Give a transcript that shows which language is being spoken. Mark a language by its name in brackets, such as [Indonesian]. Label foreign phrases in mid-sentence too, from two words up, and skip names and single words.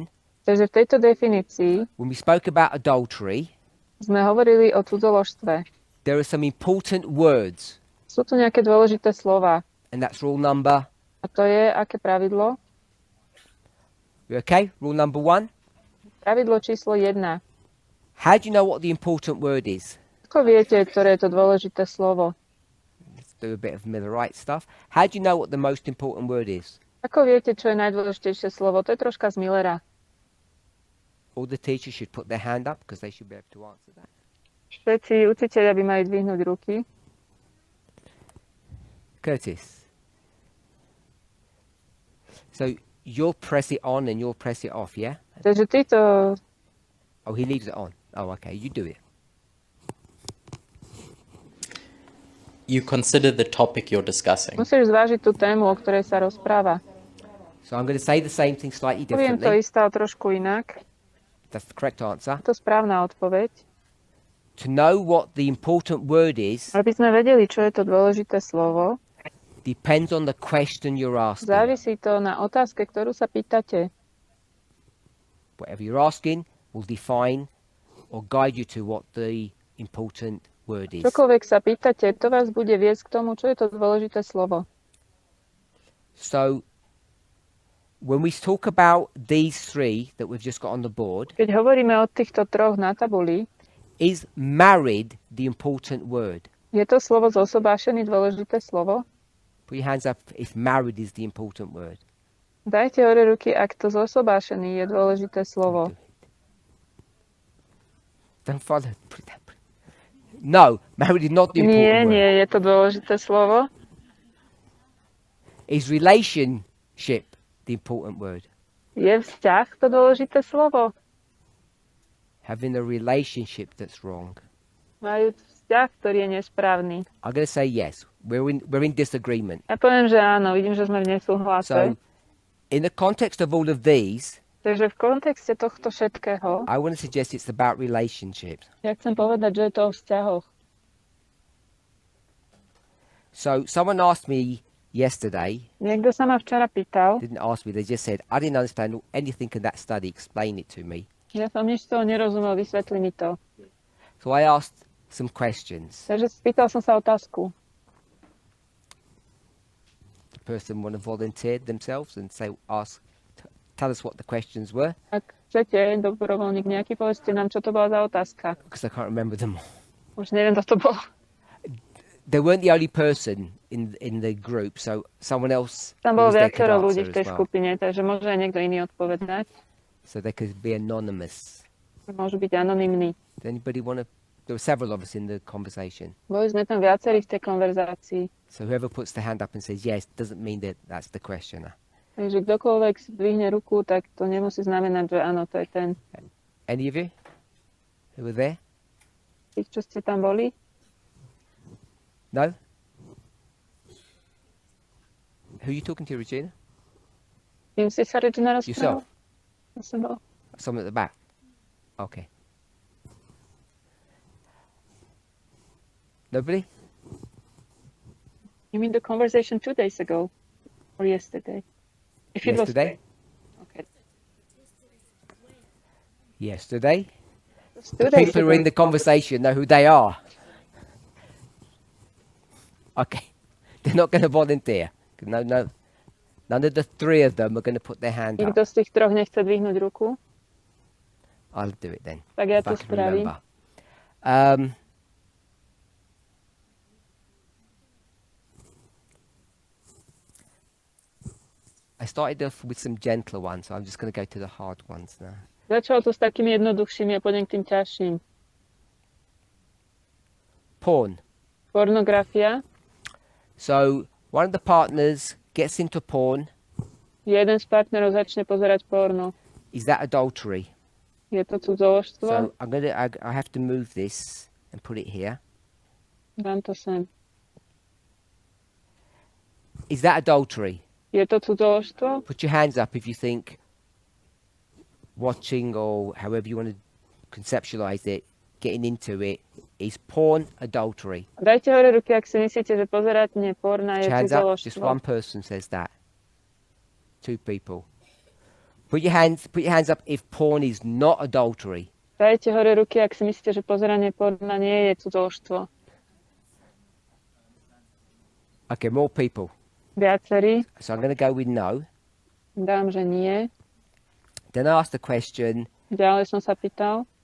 [Slovak] Takže v tejto definícii [English] when we spoke about adultery, [Slovak] sme hovorili o cudzoložstve. [English] there are some important words, [Slovak] Sú tu nejaké dôležité slova. [English] and that's rule number. [Slovak] A to je aké pravidlo? [English] You okay? Rule number 1. [Slovak] Pravidlo číslo 1. [English] How do you know what the important word is? [Slovak] Ako viete, ktoré je to dôležité slovo? [English] do a bit of Millerite stuff. How do you know what the most important word is? [Slovak] Ako viete, čo je najdôležitejšie slovo? To je troška z Millera. [English] All the teachers should put their hand up because they should be able to answer that. [Slovak] Všetci učiteľia by mali dvihnúť ruky. [English] Curtis. So you'll press it on and you'll press it off, yeah? [Slovak] Takže ty to... [English] Oh, he leaves it on. Oh, okay. You do it. You consider the topic you're discussing. [Slovak] Musíš zvážiť tú tému, o ktorej sa rozpráva. [English] So I'm going to say the same thing slightly [Slovak] Poviem to [English] differently. [Slovak] isté, ale trošku inak. [English] That's the correct answer. [Slovak] To je správna odpoveď. [English] To know what the important word is [Slovak] Aby sme vedeli, čo je to dôležité slovo, [English] depends on the question you're asking. [Slovak] závisí to na otázke, ktorú sa pýtate. [English] Whatever you're asking will define or guide you to what the important word is. [Slovak] Čokoľvek sa pýtate, to vás bude viesť k tomu, čo je to dôležité slovo. [English] So when we talk about these three that we've just got on the board, [Slovak] Keď hovoríme o týchto troch na tabuli, [English] is married the important word? [Slovak] je to slovo zosobášený dôležité slovo? [English] Put your hands up if married is the important word. [Slovak] Dajte hore ruky, ak to zosobášený je dôležité slovo. [English] Don't follow. Put it down. No, married is not the important [Slovak] Nie, [English] word. [Slovak] nie, je to dôležité slovo. [English] Is relationship the important word? [Slovak] Je vzťah to dôležité slovo? [English] Having a relationship that's wrong. [Slovak] Majú vzťah, ktorý je nesprávny. [English] I'm going to say yes. We're in disagreement. [Slovak] Ja poviem, že áno, vidím, že sme v nesúhlase. [English] So, in the context of all of these, [Slovak] Takže v kontexte tohto všetkého, [English] I want to suggest it's about relationships. [Slovak] ja chcem povedať, že je to o vzťahoch. [English] So, someone asked me yesterday, [Slovak] Niekto sa ma včera pýtal, [English] didn't ask me, they just said, I didn't understand anything in that study, explain it to me. [Slovak] ja som nič z toho nerozumel, vysvetli mi to. [English] So I asked some questions. [Slovak] Takže spýtal som sa otázku. [English] The person want to volunteer themselves and tell us what the questions were, [Slovak] Ak chcete, dobrovoľník nejaký, povedzte nám, čo to bola za otázka. [English] because I can't remember them all. [Slovak] Už neviem, kto to bol. [English] They weren't the only person in the group, so someone else [Slovak] Tam [English] who [Slovak] bolo [English] was there could [Slovak] viacero ľudí [English] answer [Slovak] v tej [English] as well. [Slovak] skupine, takže môže aj niekto iný odpovedať. [English] So they could be anonymous. [Slovak] Môžu byť anonymní. [English] Does anybody want to? There were several of us in the conversation. [Slovak] Boli sme tam viacerí v tej konverzácii. [English] So whoever puts the hand up and says yes doesn't mean that that's the questioner. [Slovak] Takže kdokoľvek zdvihne ruku, tak to nemusí znamenať, že áno, to je ten. [English] Any of you who were there? [Slovak] Tí, čo ste tam boli? [English] No? Who are you talking to, Regina? [Slovak] Tým si sa Regina [English] Yourself? [Slovak] rozprával? Ja som bol. [English] Someone at the back? Okay. Nobody? You mean the conversation 2 days ago? Or yesterday? If it was Yesterday? Okay. Yesterday? It was 2 The days people who are in ago. the conversation know who they are. Okay. They're not going to volunteer. No. None of the three of them are going to put their hand up. [Slovak] Nikto z tých troch nechce dvihnúť ruku? [English] I'll do it then. [Slovak] Tak ja [English] If I [Slovak] to [English] can [Slovak] spravím. [English] remember. I started off with some gentler ones, so I'm just going to go to the hard ones now. [Slovak] Začal to s takými jednoduchšími a pôjdem k tým ťažším. [English] Porn. [Slovak] Pornografia. [English] So one of the partners gets into porn. [Slovak] Jeden z partnerov začne pozerať porno. [English] Is that adultery? [Slovak] Je to cudzoložstvo? [English] So I have to move this and put it here. [Slovak] Dám to sem. [English] Is that adultery? [Slovak] Je to cudzoložstvo? [English] Put your hands up if you think watching or however you want to conceptualize it, getting into it, is porn adultery? [Slovak] Dajte hore ruky, ak si myslíte, že pozeranie porna [English] Put [Slovak] je [English] your hands up. Just [Slovak] cudzoložstvo. [English] one person says that. Two people. Put your hands up if porn is not adultery. [Slovak] Dajte hore ruky, ak si myslíte, že pozeranie porna nie je cudzoložstvo. [English] Okay, more people. [Slovak] Viacerí. [English] So I'm going to go with no. [Slovak] Dám, že nie. [English] Then I ask the question, [Slovak] Ďalej som sa pýtal.